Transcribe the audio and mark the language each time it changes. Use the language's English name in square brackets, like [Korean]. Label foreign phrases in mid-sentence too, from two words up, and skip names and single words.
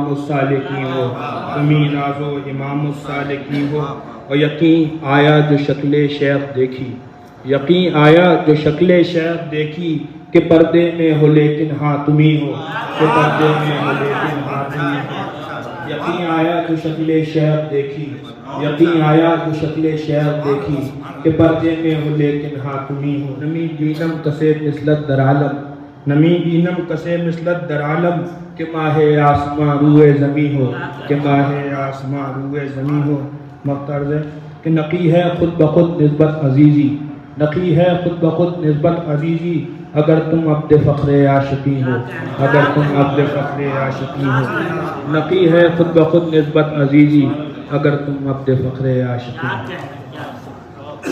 [Urdu] الصالحین ہو، تمہیں راز و امام الصالحین ہو، اور یقین آیا جو شکل شیخ دیکھی، یقین آیا جو شکل شیخ دیکھی، کہ پردے میں ہو لیکن ہاں تمہیں ہو، کہ پردے میں ہو لیکن ہاں تمہیں ہو، یقین آیا جو شکل شیخ دیکھی، یقین آیا جو شکل شیخ دیکھی، کہ پردے میں ہو لیکن ہاں تمہیں ہو، [Persian] نمی بینم کسے مثلت در عالم، نمی بینم کسے مثلت در عالم، [Urdu] کہ ماہ آسماں روئے زمیں ہو، کہ ماہ آسماں روئے زمیں ہو، مقترض ہے کہ نقی ہے خود بخود نسبت عزیزی، نقی ہے خود بخود نسبت عزیزی، اگر تم عبد فخر عاشقی ہو، اگر تم عبد فخر عاشقی ہو، نقی ہے خود بخود نسبت عزیزی، اگر تم عبد فخر عاشقی ہو۔